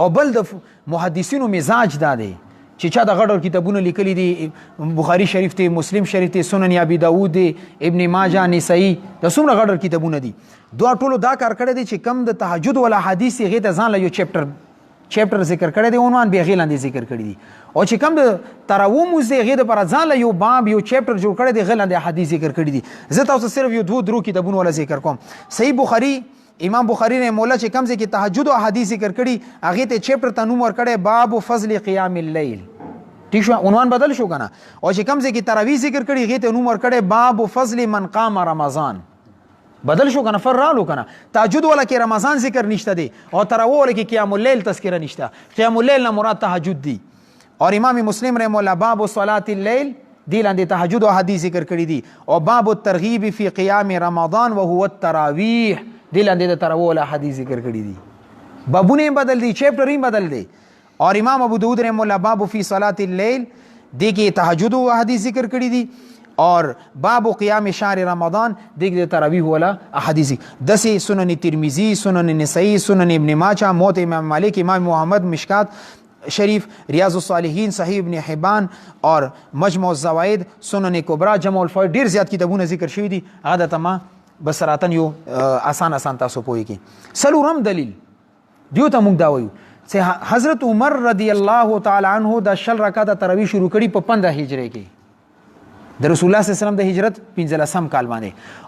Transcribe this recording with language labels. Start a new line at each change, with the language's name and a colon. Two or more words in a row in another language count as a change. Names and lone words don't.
Pashto: او بل د محدثینو مزاج دا دی چې چا د غټ کتابونه لیکلي دي، بخاری شریف ته، مسلم شریف ته، سنن ابي داود دی، ابن ماجه، نسائی، د څومره غټ کتابونه دي. دوه ټولو دا کار کړی دی چې کم د تهجد ولا حدیث هغې ته ځان له یو چپټر ذکر کړی دی، عنوان به هغې لاندې ذکر کړی دي. او چې کم د تراویح مونځ دی هغې دپاره ځان له یو باب یو چپټر جوړ کړی دی، هغې لاندې حدیث ذکر کړي دي. زه تاسو صرف یو دوه درو کتابونه ولا ذکر کوم. صحیح بخاری، امام بخاری نے مولا چې کم ځای کې تهجد او حدیث ذکر کړي هغې ته چپټر ته نوم ورکړی باب فضل قیام اللیل. ٹھیک شو، عنوان بدل شو کنه. او چې کم ځای کې تراویح ذکر کړي هغې ته نوم ورکړی باب فضل من قام رمضان. بدل شو کنه، فر رالو کنه. تهجد ولا کې رمضان ذکر نشته دی او تراویح ولا کې
Arabic: قیام اللیل
Pashto: تذکره نشته.
Arabic: قیام اللیل
Pashto: نه مراد تهجد دی. اور امام مسلم
Arabic: رحمه الله
Pashto: باب صلاه الليل دی لاندې تهجد او حدیث ذکر کړي دي. او باب الترغیب فی قیام رمضان وهو التراویح دی لاندې د تراویح ولا حدیث ذکر کړي دي. بابونه بدل دي، چپټر هم بدل دي. اور امام ابو داود
Arabic: رحمه الله
Pashto: باب فی صلاه الليل دی کې تهجد او حدیث ذکر کړي دي. اور باب قیام شهر رمضان دی کې تراویح ولا احادیث. دسه سنن ترمذی، سنن نسائی، سنن ابن ماجه، موطئ امام مالک، امام محمد، مشکات شریف، ریاض الصالحین، صحیح ابن حبان اور مجموع الزوائد، سنن کبرا، جمع الفوائد، ډیر زیات کتابونه ذکر شوي دي. هغه د تما بسراتن یو آسان تاسو پوهیږئ. څلورم دلیل دیو ته موږ دا وایو چې حضرت عمر
Arabic: رضی الله تعالی عنہ
Pashto: د شل رکعاته تراویح شروع کړي په 15 هجری کې د رسول الله
Arabic: صلی الله علیه وسلم
Pashto: د هجرت 15 کال باندې.